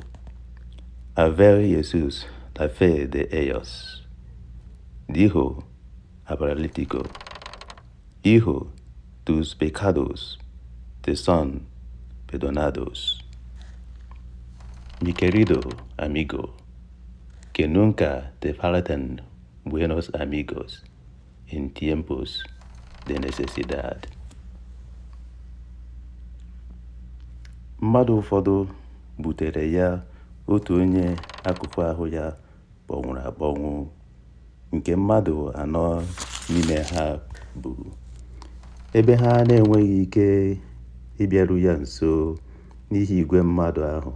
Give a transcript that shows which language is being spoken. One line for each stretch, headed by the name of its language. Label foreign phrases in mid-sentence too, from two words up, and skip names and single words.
Spanish: Al ver Jesús la fe de ellos, dijo al paralítico: "Hijo, tus pecados te son perdonados". Mi querido amigo, que nunca te falten buenos amigos en tiempos de necesidad.
Igbo: Mmadụ ụfọdụ butere ya otu onye akụkụ ahụ ya kpọnwụrụ akpọnwụ, nke mmadụ 4 n'ime ha buru, ebe ha na-enweghị ike ịbịaru ya nso n'ihi igwe mmadụ ahụ.